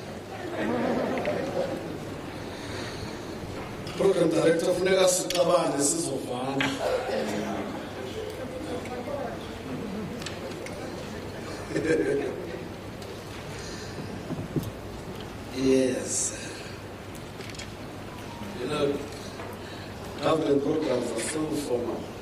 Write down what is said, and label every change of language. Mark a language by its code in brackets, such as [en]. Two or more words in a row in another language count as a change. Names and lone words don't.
[en] Program Director [xh] funeka siqabane sizovana. [en] Yes. You know, government programs are so formal.